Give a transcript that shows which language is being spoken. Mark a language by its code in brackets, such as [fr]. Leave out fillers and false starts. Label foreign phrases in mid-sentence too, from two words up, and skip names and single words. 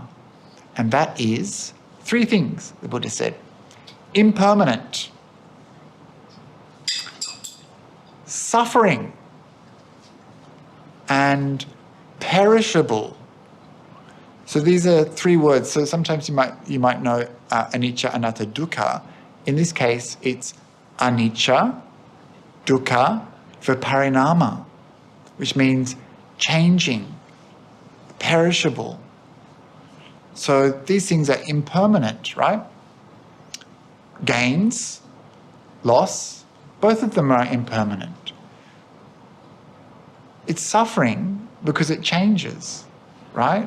[en] And that is 3 things, the Buddha said. Impermanent, suffering, and perishable. So these are 3 words. So sometimes you might know [pi] anicca, anatta, dukkha. [en] In this case, it's [pi] anicca, dukkha, viparinama, [en] which means changing, perishable. So these things are impermanent, right? Gains, loss, both of them are impermanent. It's suffering because it changes, right?